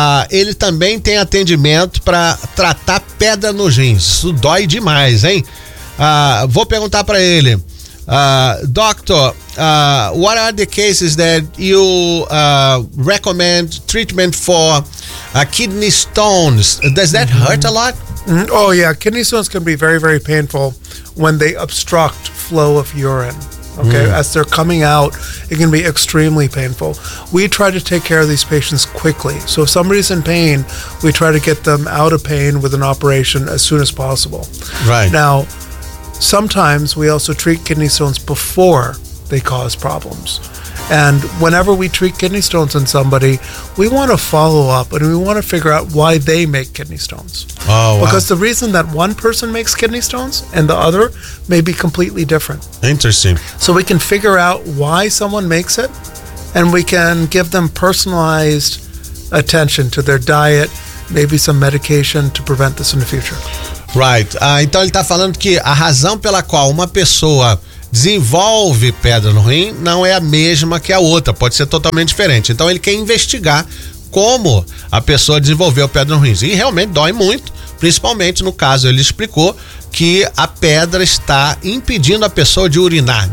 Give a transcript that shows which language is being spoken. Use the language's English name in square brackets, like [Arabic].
[Portuguese] Ele também tem atendimento para tratar pedra nos rins. Isso dói demais, hein? Vou perguntar para ele. [English] Doctor, what are the cases that you recommend treatment for kidney stones? Does that hurt a lot? Oh yeah, kidney stones can be very, very painful when they obstruct flow of urine. Okay, as they're coming out, it can be extremely painful. We try to take care of these patients quickly. So if somebody's in pain, we try to get them out of pain with an operation as soon as possible. Right. Now, sometimes we also treat kidney stones before they cause problems. And whenever we treat kidney stones in somebody, we want to follow up and we want to figure out why they make kidney stones. Oh, wow. Because the reason that one person makes kidney stones and the other may be completely different. Interesting. So we can figure out why someone makes it and we can give them personalized attention to their diet, maybe some medication to prevent this in the future. [Portuguese] Right. Então ele está falando que a razão pela qual uma pessoa desenvolve pedra no rim não é a mesma que a outra, pode ser totalmente diferente. Então ele quer investigar como a pessoa desenvolveu pedra no rim. E realmente dói muito, principalmente no caso, ele explicou que a pedra está impedindo a pessoa de urinar.